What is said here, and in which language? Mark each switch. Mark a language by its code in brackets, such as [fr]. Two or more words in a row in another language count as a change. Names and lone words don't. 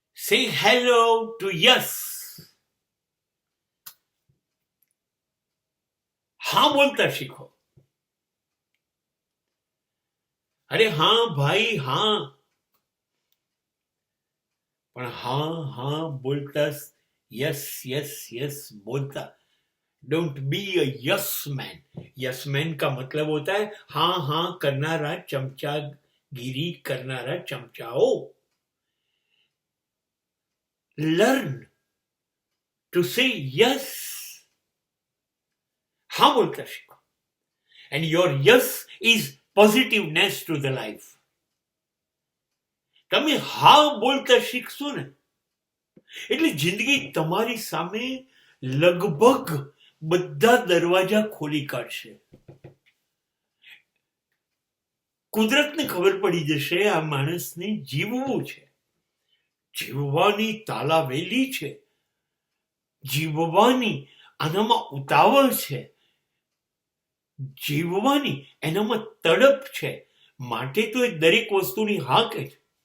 [en] Say hello to yes. [gu] હા બોલતા શીખો. અરે હા ભાઈ હા, પણ હા હા બોલતા, [en] yes yes yes [gu] बोलता. [en] Don't be a yes man. yes man [hi] का मतलब होता है हाँ हाँ करनारा, चमचागिरी करनारा चमचाओ. [en] Learn to say yes. [gu] હા બોલતા શીખો. [en] And your yes is positiveness to the life. [gu] તમે હા બોલતા શીખશો ને એટલે જિંદગી તમારી સામે લગભગ બધા દરવાજા ખોલી કાઢશે. કુદરતને ખબર પડી જશે આ માણસને જીવવું છે, જીવવાની તાલાવેલી છે, જીવવાની આનામાં ઉતાવળ છે, જીવવાની એનામાં તડપ છે, માટે તો એ દરેક વસ્તુની હા કહે છે.